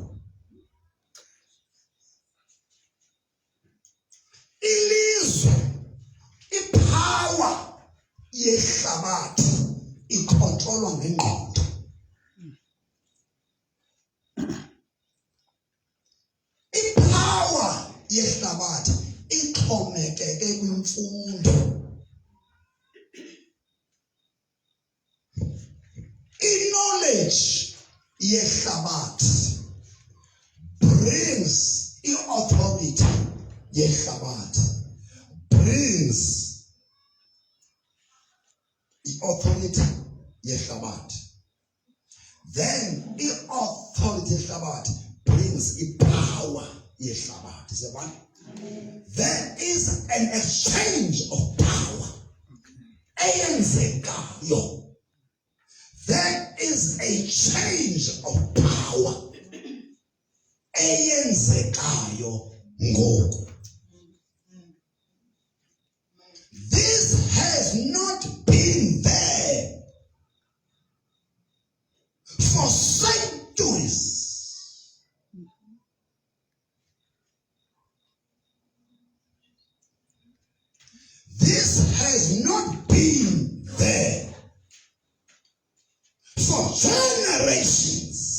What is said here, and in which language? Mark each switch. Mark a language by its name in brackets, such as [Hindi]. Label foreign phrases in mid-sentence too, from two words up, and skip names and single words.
[Xhosa] Ilizwe, ipower yehlabathi ikontrolwa ngengqondo. Ipower yehlabathi ixhomekeke kwimfundo. I-knowledge yehlabathi brings i-authority yehlabathi, brings i-authority yehlabathi. Then i-authority yehlabathi brings i-power yehlabathi. Siyabona? [English] There is an exchange of power. [Xhosa] Eyenzekayo. [English] There is a change of power. [Xhosa] Eyenzekayo ngoku. [English] This has not been there for centuries. This has not been there for generations.